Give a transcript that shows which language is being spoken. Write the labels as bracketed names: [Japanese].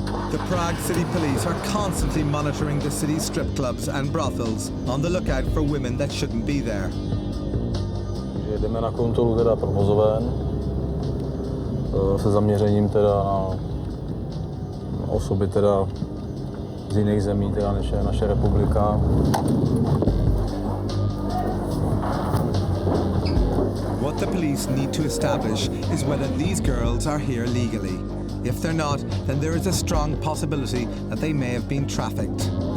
[English] The Prague City Police are constantly monitoring the city's strip clubs and brothels, on the lookout for women that shouldn't be there. [Czech] Jdeme na kontrolu teda provozoven se zaměřením teda na osoby teda z jiných zemí, teda než je naše republika. [English] What the police need to establish is whether these girls are here legally. If they're not, then there is a strong possibility that they may have been trafficked.